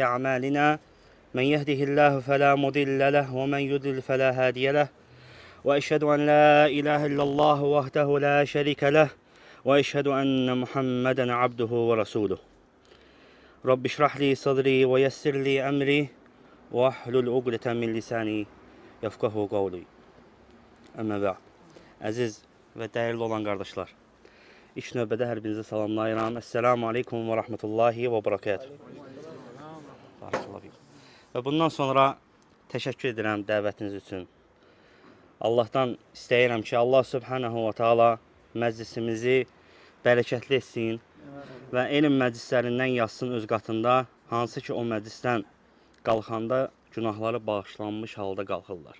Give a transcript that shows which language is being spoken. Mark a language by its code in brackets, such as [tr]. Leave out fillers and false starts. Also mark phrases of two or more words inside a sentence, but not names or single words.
[ar] أعمالنا من يهده الله فلا مضل له ومن يضلل فلا هادي له وأشهد أن لا إله إلا الله وحده لا شريك له وأشهد أن محمدا عبده ورسوله رب اشرح لي صدري ويسر لي أمري واحلل عقدة من لساني يفقهوا قولي أما بعد. [az] Əziz və dəyərli olan qardaşlar, ilk növbədə hər birinizi salamlayıram. [ar] السلام عليكم ورحمة الله وبركاته. [az] Və bundan sonra təşəkkür edirəm dəvətiniz üçün. Allahdan istəyirəm ki, [ar] الله سبحانه وتعالى [az] məclisimizi bərəkətli etsin və elm məclislərindən yazsın öz qatında, hansı ki o məclisdən qalxanda günahları bağışlanmış halda qalxırlar.